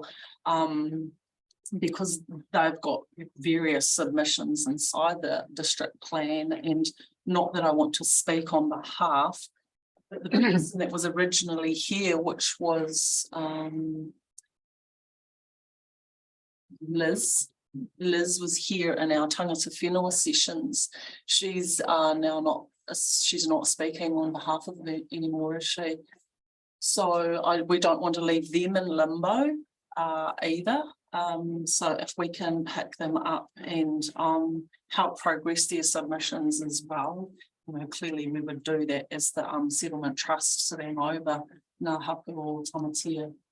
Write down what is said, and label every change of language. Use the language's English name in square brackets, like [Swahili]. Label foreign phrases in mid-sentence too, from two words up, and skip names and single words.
[English] Because they've got various submissions inside the district plan, and not that I want to speak on behalf, but the person that was originally here, which was Liz was here in our [Māori] tangata whenua [English] sessions. She's now she's not speaking on behalf of me anymore, is she? So we don't want to leave them in limbo either. So if we can pick them up and help progress their submissions as well, clearly we would do that as the settlement trust sitting over Ngā Hapu o Tamatea.